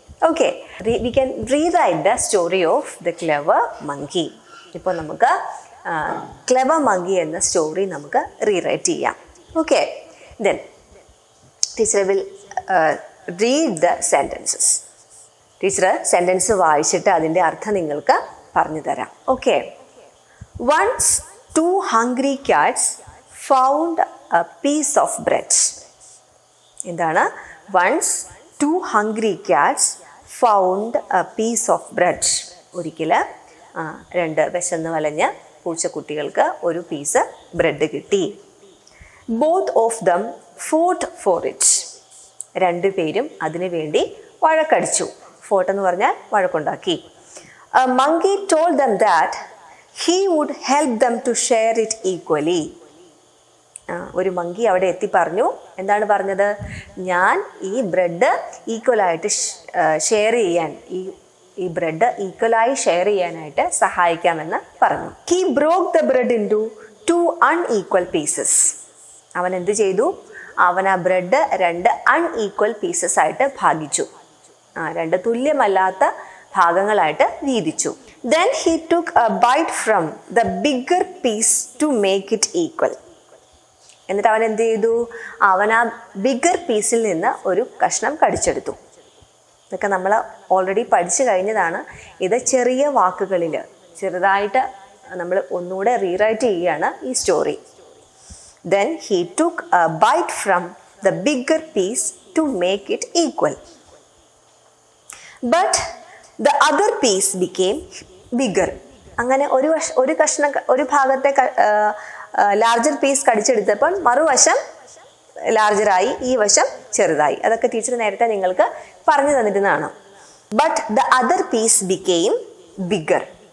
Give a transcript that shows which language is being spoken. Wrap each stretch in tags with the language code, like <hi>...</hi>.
<en>Okay, we can rewrite the story of the clever monkey.</en> <ml>ഇപ്പോൾ നമുക്ക് clever monkey എന്ന story നമുക്ക് rewrite ചെയ്യാം.</ml> <en>Okay, then teacher will read the sentences.</en> <ml>Teacher sentence വായിച്ചിട്ട് അതിൻ്റെ അർത്ഥം നിങ്ങൾക്ക് പറഞ്ഞു തരാം.</ml> <en>Okay, once 2 hungry cats found a piece of bread.</en> <ml>എന്താണ്?</ml> <en>Once 2 hungry cats found a piece of bread.</en> <ml>ഒരിക്കൽ 2 വിശന്ന് വലഞ്ഞ പൂച്ചക്കുട്ടികൾക്ക് ഒരു പീസ് ബ്രെഡ് കിട്ടി.</ml> <en>Both of them fought for it.</en> <ml>2 പേരും അതിനു വേണ്ടി വഴക്കടിച്ചു. ഫോട്ട് എന്ന് പറഞ്ഞാൽ വഴക്കുണ്ടാക്കി.</ml> <en>A monkey told them that he would help them to share it equally.</en> <ml>ഒരു മങ്കി അവിടെ എത്തി പറഞ്ഞു. എന്താണ് പറഞ്ഞത്? ഞാൻ ഈ ബ്രെഡ് ഈക്വലായിട്ട് ഷെയർ ചെയ്യാൻ, ഈ ബ്രെഡ് ഈക്വലായി ഷെയർ ചെയ്യാനായിട്ട് സഹായിക്കാമെന്ന് പറഞ്ഞു.</ml> <en>He broke the bread into 2 unequal pieces.</en> <ml>അവൻ എന്ത് ചെയ്തു? അവൻ ആ ബ്രെഡ് 2 unequal pieces ആയിട്ട് ഭാഗിച്ചു. 2 തുല്യമല്ലാത്ത ഭാഗങ്ങളായിട്ട് വീതിച്ചു.</ml> <en>Then he took a bite from the bigger piece to make it equal.</en> <ml>എന്നിട്ട് അവൻ എന്ത് ചെയ്തു? അവൻ ആ ബിഗർ പീസിൽ നിന്ന് ഒരു കഷ്ണം കടിച്ചെടുത്തു. ഇതൊക്കെ നമ്മൾ ഓൾറെഡി പഠിച്ചു കഴിഞ്ഞതാണ്. ഇത് ചെറിയ വാക്കുകളിൽ ചെറുതായിട്ട് നമ്മൾ ഒന്നുകൂടെ റീറൈറ്റ് ചെയ്യുകയാണ് ഈ story.</ml> <en>Then he took a bite from the bigger piece to make it equal. But the other piece became bigger.</en> <ml>അങ്ങനെ ഒരു കഷ്ണം, ഒരു ഭാഗത്തെ ലാർജർ പീസ് കടിച്ചെടുത്തപ്പോൾ മറുവശം ലാർജറായി, ഈ വശം ചെറുതായി. അതൊക്കെ ടീച്ചർ നേരത്തെ നിങ്ങൾക്ക് പറഞ്ഞു തന്നിരുന്നതാണ്.</ml> <en>But the other piece became bigger.</en>